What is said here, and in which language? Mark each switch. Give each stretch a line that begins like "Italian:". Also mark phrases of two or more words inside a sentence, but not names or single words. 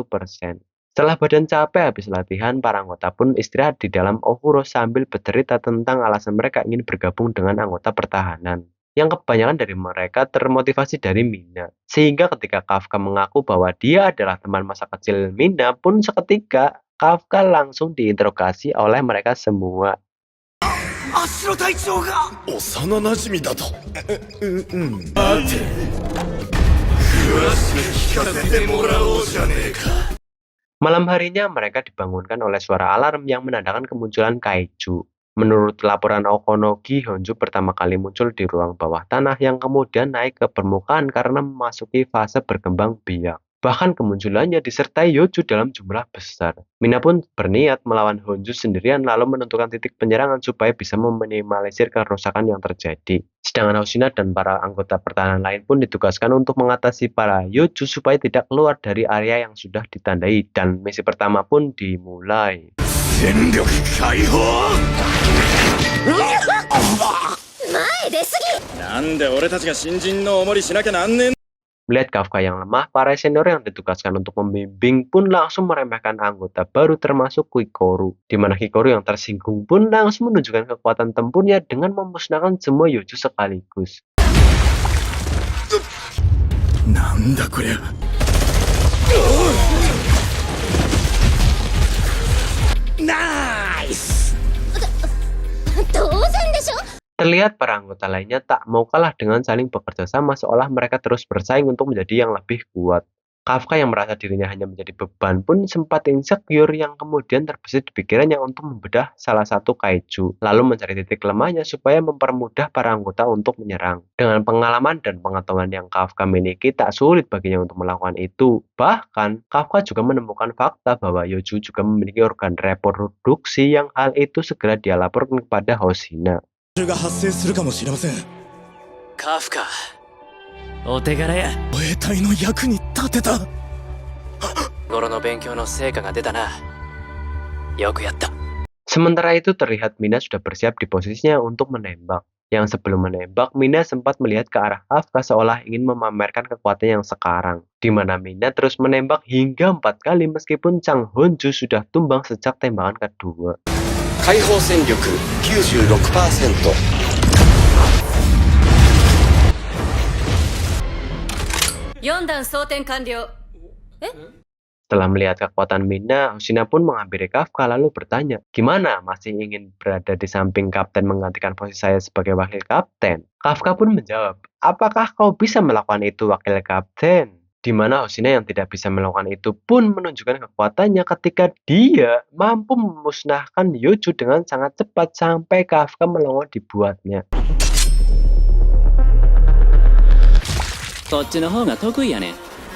Indonesian: Setelah badan capek habis latihan, para anggota pun istirahat di dalam Ofuro sambil bercerita tentang alasan mereka ingin bergabung dengan anggota pertahanan. Yang kebanyakan dari mereka termotivasi dari Mina. Sehingga ketika Kafka mengaku bahwa dia adalah teman masa kecil Mina pun seketika Kafka langsung diinterogasi oleh mereka semua.
Japanese: 芦野隊長が幼馴染だと。待て。
Indonesian: Malam harinya mereka dibangunkan oleh suara alarm yang menandakan kemunculan kaiju. Menurut laporan Okonogi, Honju pertama kali muncul di ruang bawah tanah yang kemudian naik ke permukaan karena memasuki fase berkembang biak. Bahkan kemunculannya disertai Yoju dalam jumlah besar. Mina pun berniat melawan Honju sendirian lalu menentukan titik penyerangan supaya bisa meminimalisir kerusakan yang terjadi. Sedangkan Hoshina dan para anggota pertahanan lain pun ditugaskan untuk mengatasi para Yoju supaya tidak keluar dari area yang sudah ditandai, dan misi pertama pun dimulai.
Japanese: 全力解放前出すぎなんで俺たちが新人のお守りしなきゃなんねん
Indonesian: Melihat Kafka yang lemah, para senior yang ditugaskan untuk membimbing pun langsung meremehkan anggota baru termasuk Kikoru. Di mana Kikoru yang tersinggung pun langsung menunjukkan kekuatan tempurnya dengan memusnahkan semua Yoju sekaligus.
Japanese: なんだこりゃナイス当然でしょ
Indonesian: Terlihat para anggota lainnya tak mau kalah dengan saling bekerja sama seolah mereka terus bersaing untuk menjadi yang lebih kuat. Kafka yang merasa dirinya hanya menjadi beban pun sempat insecure yang kemudian terbesit di pikirannya untuk membedah salah satu kaiju, lalu mencari titik lemahnya supaya mempermudah para anggota untuk menyerang. Dengan pengalaman dan pengetahuan yang Kafka miliki, tak sulit baginya untuk melakukan itu. Bahkan, Kafka juga menemukan fakta bahwa Yoju juga memiliki organ reproduksi yang hal itu segera dia laporkan kepada Hoshina.
Japanese: が発生するかもしれませんカフカお手柄や護衛隊の役に立てた頃の勉強の成果が出たなよくやった
Indonesian: Sementara itu terlihat Mina sudah bersiap di posisinya untuk menembak. Yang sebelum menembak, Mina sempat melihat ke arah Kafka seolah ingin memamerkan kekuatan yang sekarang. Di mana Mina terus menembak hingga 4 kali meskipun Chang Honju sudah tumbang sejak tembakan kedua.
Japanese: 解放戦力 96% 4段装填完了
Indonesian: Setelah melihat kekuatan Mina, Hoshina pun menghampiri Kafka lalu bertanya, gimana masih ingin berada di samping kapten menggantikan posisi saya sebagai wakil kapten? Kafka pun menjawab, apakah kau bisa melakukan itu wakil kapten? Di mana Hoshina yang tidak bisa melakukan itu pun menunjukkan kekuatannya ketika dia mampu memusnahkan Yoju dengan sangat cepat sampai Kafka melongo dibuatnya.
Japanese: こっちの方が得意やねん